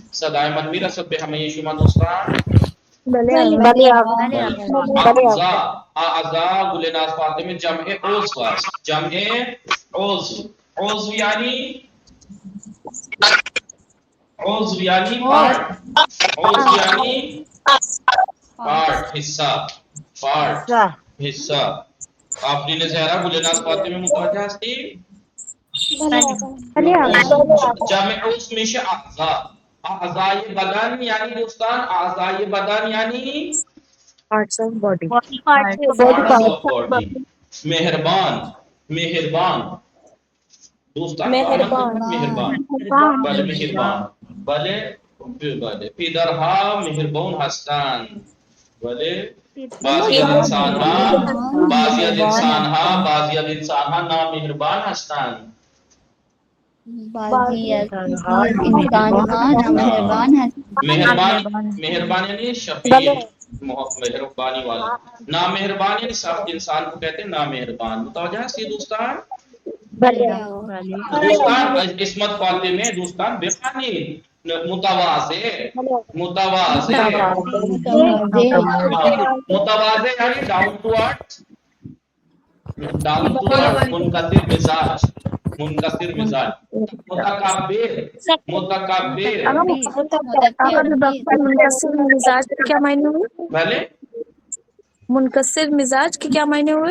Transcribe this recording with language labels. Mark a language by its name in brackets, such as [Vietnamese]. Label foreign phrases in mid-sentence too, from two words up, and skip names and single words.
[Persian] صدای من میرسد به همه شما دوستان؟ بله آقا. بله آقا. اعضا گل ناز فاطمه جمع عضو است. جمع عضو یعنی پارٹ. عضو یعنی [Urdu] پارٹ، حصہ. [Persian] آفرین زہرا گل ناز فاطمه متوجه هستی؟ بله آقا. جمع عضو میشه اعضا. اعضای بدن یعنی دوستان، اعضای بدن یعنی [English] Parts of body. parts of body. [Persian] مہربان دوستان مہربان بله مهربان بله پدرها مهربان هستند. بله بعضی از انسانها نامهربان هستند. [Urdu] مہربان یعنی شفیق، مہربانی والا. نامہربان یعنی سخت انسان کو کہتے ہیں نامہربان. متوجہ ہے دوستان؟ [Persian] دوستان عصمت فاطمه دوستان بخوانید. متواضع یعنی [English] down to earth, [Urdu] منکسر مزاج. [Persian] متکبر [Urdu] منکسر مزاج کے کیا معنی ہوئے؟ بھلے منکسر مزاج کے کیا معنی ہوئے؟